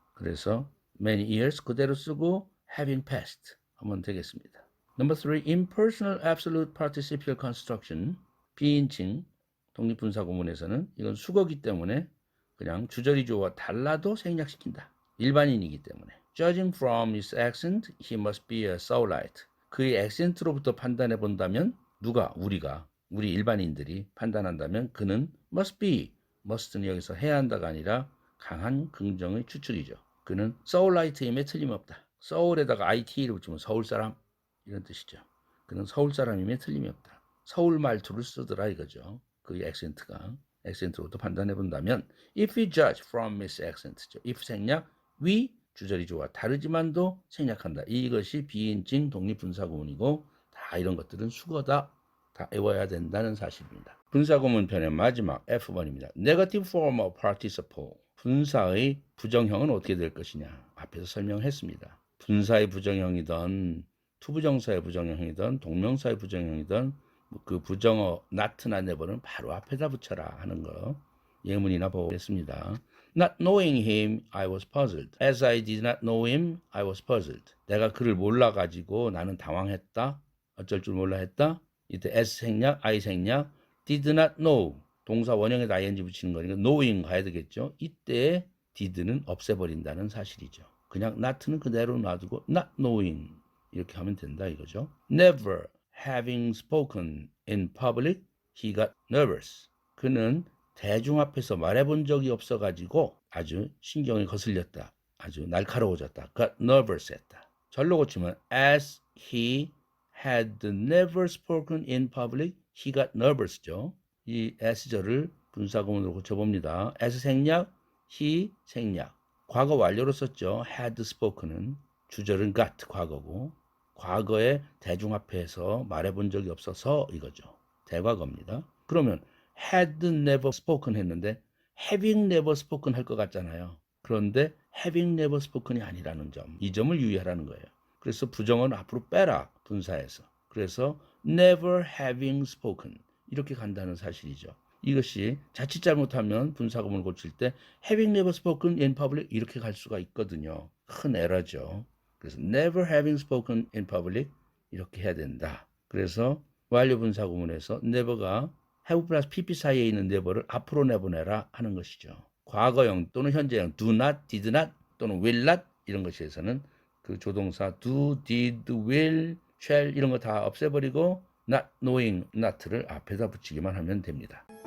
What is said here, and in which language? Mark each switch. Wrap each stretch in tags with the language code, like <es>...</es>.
<ko>그래서</ko> <en>many years</en> <ko>그대로 쓰고</ko> <en>having passed</en> <ko>하면 되겠습니다.</ko> <en>Number 3, impersonal absolute participial construction.</en> <ko>비인칭 독립분사 구문에서는 이건 수거기 때문에 그냥 주저리 주어와 달라도 생략시킨다. 일반인이기 때문에.</ko> <en>Judging from his accent, he must be a Saulite.</en> <ko>그의 액센트로부터 판단해 본다면 누가 우리 일반인들이 판단한다면 그는</ko> <en>must be.</en> <ko>must는 여기서 해야 한다가 아니라 강한 긍정의 추측이죠. 그는 Saulite임에 틀림없다. 서울에다가 IT를 붙이면 서울 사람 이런 뜻이죠. 그는 서울 사람임에 틀림이 없다. 서울 말투를 쓰더라 이거죠. 그의 액센트로부터 판단해 본다면</ko> <en>if we judge from his accent죠.</en> <ko>if 생략 we 주저리 주어와 다르지만도 생략한다. 이것이 비인칭 독립분사구문이고 다 이런 것들은 수거다. 다 외워야 된다는 사실입니다. 분사구문 편의 마지막 F번입니다.</ko> <en>Negative form of participle.</en> <ko>분사의 부정형은 어떻게 될 것이냐. 앞에서 설명했습니다. 분사의 부정형이든 투부정사의 부정형이든 동명사의 부정형이든 그 부정어 not나 never는 바로 앞에다 붙여라 하는 거 예문이나 보겠습니다.</ko> <en>Not knowing him, I was puzzled. As I did not know him, I was puzzled.</en> <ko>내가 그를 몰라가지고 나는 당황했다. 어쩔 줄 몰라 했다. 이때 as 생략, I 생략,</ko> <en>did not know.</en> <ko>동사 원형에다 ing 붙이는 거니까 knowing 가야 되겠죠. 이때 did는 없애버린다는 사실이죠. 그냥 not는 그대로 놔두고</ko> <en>not knowing</en> <ko>이렇게 하면 된다 이거죠.</ko> <en>Never having spoken in public, he got nervous.</en> <ko>그는 대중 앞에서 말해본 적이 없어가지고 아주 신경이 거슬렸다. 아주 날카로워졌다.</ko> <en>got nervous 했다.</en> <ko>절로 고치면</ko> <en>as he had never spoken in public, he got nervous죠.</en> <ko>이 as절을 분사구문으로 고쳐봅니다. as 생략, he 생략. 과거 완료로 썼죠. had spoken은 주절은 got 과거고 과거에 대중 앞에서 말해본 적이 없어서 이거죠. 대과거입니다. 그러면</ko> <en>had never spoken</en> <ko>했는데</ko> <en>having never spoken</en> <ko>할 것 같잖아요. 그런데</ko> <en>having never spoken</en> <ko>이 아니라는 점. 이 점을 유의하라는 거예요. 그래서 부정은 앞으로 빼라. 분사에서. 그래서</ko> <en>never having spoken</en> <ko>이렇게 간다는 사실이죠. 이것이 자칫 잘못하면 분사구문을 고칠 때</ko> <en>having never spoken in public</en> <ko>이렇게 갈 수가 있거든요. 큰 에러죠. 그래서</ko> <en>never having spoken in public</en> <ko>이렇게 해야 된다. 그래서 완료 분사구문에서 never가 have 플러스 pp 사이에 있는 never를 앞으로 내보내라 하는 것이죠. 과거형 또는 현재형</ko> <en>do not, did not</en> <ko>또는 will not 이런 것에서는 그 조동사 do, did, will, shall 이런 거 다 없애버리고 not knowing not를 앞에다 붙이기만 하면 됩니다.</ko>